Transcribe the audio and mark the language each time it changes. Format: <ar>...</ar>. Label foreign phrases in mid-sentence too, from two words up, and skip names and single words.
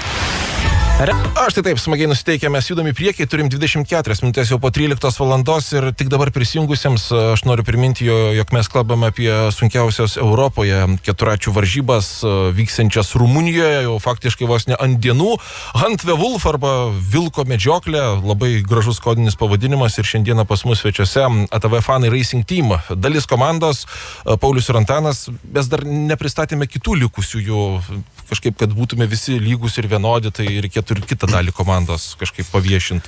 <lt>Aš tai taip, smagiai nusiteikę, mes judami priekiai, turim 24 minutės jau po 13 valandos ir tik dabar prisijungusiems aš noriu priminti, jog mes kalbame apie sunkiausios Europoje keturačių varžybas vyksiančias Rumunijoje, jau faktiškai vos ne ant dienų. Hunt the Wolf arba Vilko medžioklė, labai gražus kodinis pavadinimas ir šiandieną pas mus svečiuose ATV Fanai Racing Team. Dalis komandos, Paulius ir Antanas, mes dar nepristatėme kitų likusiųjų, kažkaip, kad būtume visi lygus ir vienodi, tai reikėtų ir kitą dalį komandos kažkaip paviešinti.</lt>